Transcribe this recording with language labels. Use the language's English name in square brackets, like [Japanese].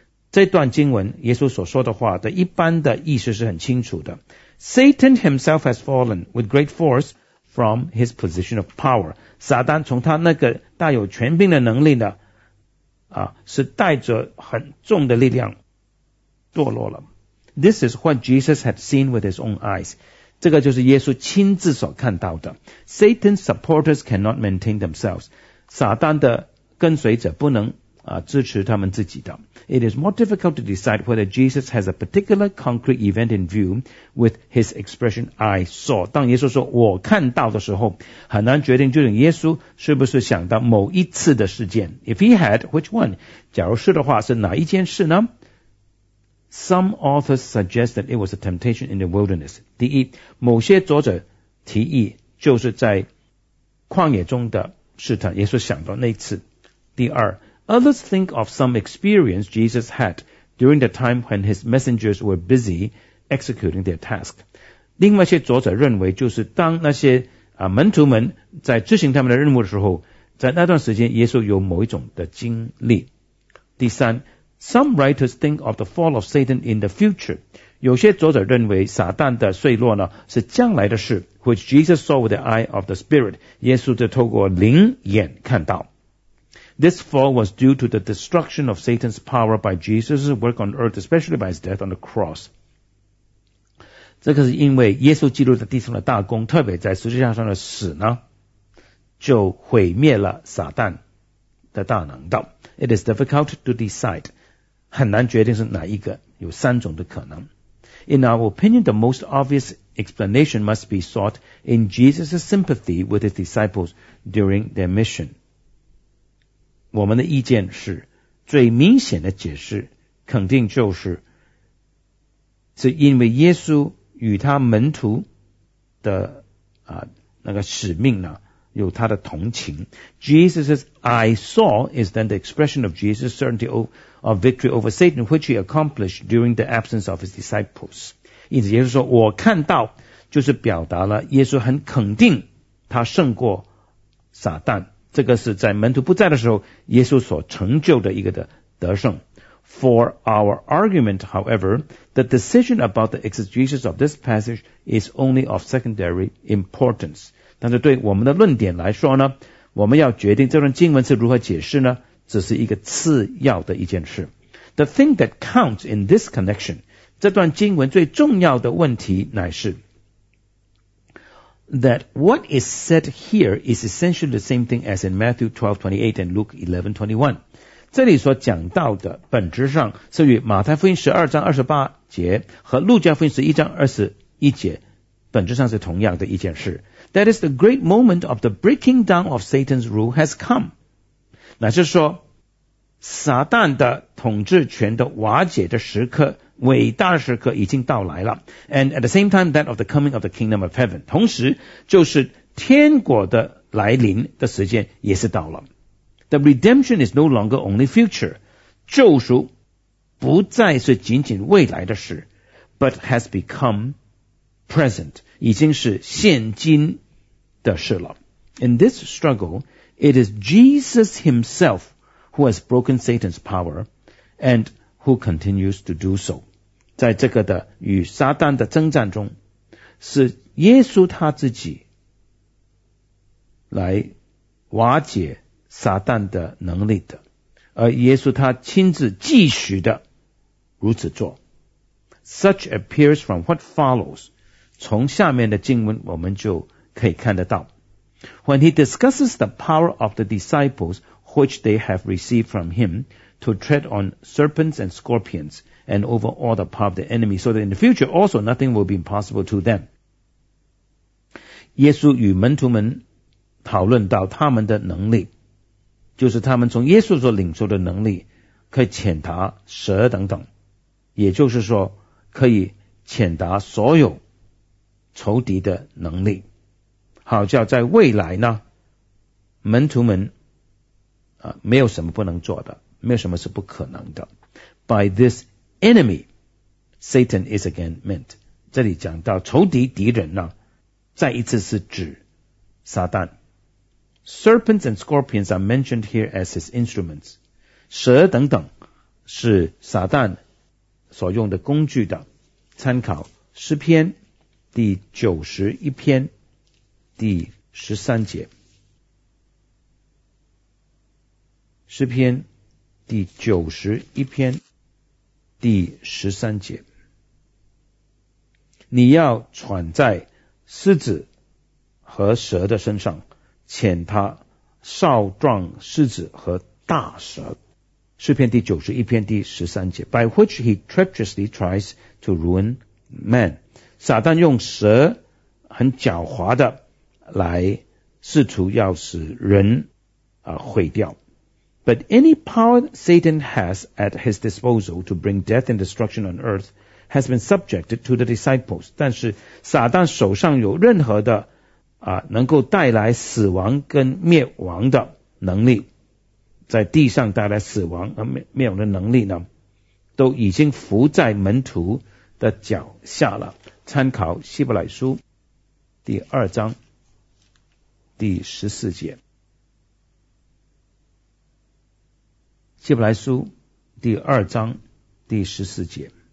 [Chinese] 这段经文耶稣所说的话的一般的意思是很清楚的。 [English] Satan himself has fallen with great force from his position of power. [Chinese] 撒旦从他那个大有权柄的能力呢是带着很重的力量堕落了。 [English] This is what Jesus had seen with his own eyes. [Chinese] 这个就是耶稣亲自所看到的。 [English] Satan's supporters cannot maintain themselves. [Chinese] 撒旦的跟随者不能支持他们自己的。 [English] It is more difficult to decide whether Jesus has a particular concrete event in view with his expression I saw. [Chinese] 当耶稣说我看到的时候，很难决定究竟耶稣是不是想到某一次的事件。 [English] If he had, which one? [Chinese] 假如是的话，是哪一件事呢？ [English] Some authors suggest that it was a temptation in the wilderness. [Chinese] 第一，某些作者提议就是在旷野中的试探，耶稣想到那一次。第二， [English] Others think of some experience Jesus had during the time when his messengers were busy executing their task. [Chinese] 另外一些作者认为就是当那些门徒们在执行他们的任务的时候，在那段时间耶稣有某一种的经历。第三， [English] some writers think of the fall of Satan in the future. [Chinese] 有些作者认为撒旦的坠落呢是将来的事， [English] which Jesus saw with the eye of the Spirit. [Chinese] 耶稣就透过灵眼看到。 [English] This fall was due to the destruction of Satan's power by Jesus' work on earth, especially by his death on the cross. [Chinese] 这个是因为耶稣基督在地上的大功，特别在十字架上的死呢，就毁灭了撒旦的大能道。 [English] It is difficult to decide. [Chinese] 很难决定是哪一个，有三种的可能。 [English] In our opinion, the most obvious explanation must be sought in Jesus' sympathy with his disciples during their mission. [Chinese] 我们的意见是最明显的解释肯定就是是因为耶稣与他门徒的、那个使命呢有他的同情。 [English] Jesus says, I saw is then the expression of Jesus' certainty of victory over Satan, which he accomplished during the absence of his disciples. [Chinese] 因此耶稣说我看到就是表达了耶稣很肯定他胜过撒旦。这个是在门徒不在的时候耶稣所成就的一个的得胜。 [English] For our argument, however, the decision about the exegesis of this passage is only of secondary importance. [Chinese] 但是对我们的论点来说呢，我们要决定这段经文是如何解释呢，只是一个次要的一件事。 [English] The thing that counts in this connection, [Chinese] 这段经文最重要的问题乃是 [English] that what is said here is essentially the same thing as in Matthew 12:28 and Luke 11:21. [Chinese] 这里所讲到的本质上是与马太福音12章28节和路加福音11章21节本质上是同样的一件事。 [English] That is the great moment of the breaking down of Satan's rule has come. [Chinese] 那是说撒旦的统治权的瓦解的时刻伟大的时刻已经到来了。 [English] And at the same time that of the coming of the kingdom of heaven. [Chinese] 同时就是天国的来临的时间也是到了。 [English] The redemption is no longer only future. [Chinese] 救赎不再是仅仅未来的事 [English] but has become present. [Chinese] 已经是现今的事了。 [English] In this struggle, it is Jesus himself who has broken Satan's power and who continues to do so. [Chinese] 在这个的与撒旦的征战中是耶稣他自己来瓦解撒旦的能力的而耶稣他亲自继续的如此做 [English] Such appears from what follows [Chinese] 从下面的经文我们就可以看得到 [English] When he discusses the power of the disciples which they have received from him to tread on serpents and scorpions and over all the power of the enemy so that in the future also nothing will be impossible to them [Chinese] 耶稣与门徒们讨论到他们的能力就是他们从耶稣所领受的能力可以遣达蛇等等也就是说可以遣达所有仇敌的能力好叫在未来呢门徒们、没有什么不能做的没有什么是不可能的 [English] By this enemy Satan is again meant [Chinese] 这里讲到仇敌敌人呢再一次是指撒旦 [English] Serpents and scorpions are mentioned here as his instruments. [Chinese] 蛇等等是撒旦所用的工具的。参考诗篇第九十一篇第十三节。诗篇第九十一篇第十三节。你要喘在狮子和蛇的身上。遣他少壮狮子和大蛇诗篇第九十一篇第十三节 [English] by which he treacherously tries to ruin man [Chinese] 撒旦用蛇很狡猾的来试图要使人、毁掉 [English] but any power Satan has at his disposal to bring death and destruction on earth has been subjected to the disciples [Chinese] 但是撒旦手上有任何的能够带来死亡跟灭亡的能力在地上带来死亡和灭亡的能力呢都已经伏在门徒的脚下了参考希伯来书第二章第十四节希伯来书第二章第十四节